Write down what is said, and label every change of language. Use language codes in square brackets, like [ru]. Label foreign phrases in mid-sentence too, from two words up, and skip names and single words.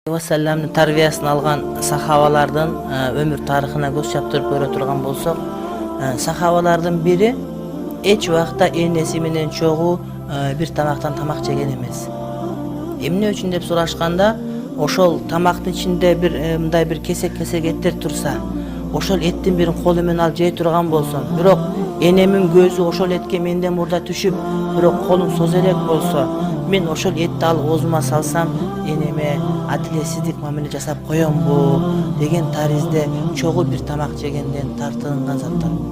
[ky] Vasallamның тәрбиясын алған сахабалардың өмір тарихына көз чаптырып көре турган болсок, сахабалардың бири эч убакта энеси менен чогуу бир тамактан тамак жеген эмес. Эмне үчүн деп сурашканда, ошол тамактын ичинде мындай бир кесек-кесек эттер турса, ошол эттин бирин колу менен алып жей турган болсом, бирок энемин көзү ошол этке менден мурда түшүп, бирок колум созо элек болсо, мен ошол этти алып оозума салсам, энеме адилетсиздик мамиле жасап коёмбу деген таризде чогуу бир тамак жегенден тартынган заттар.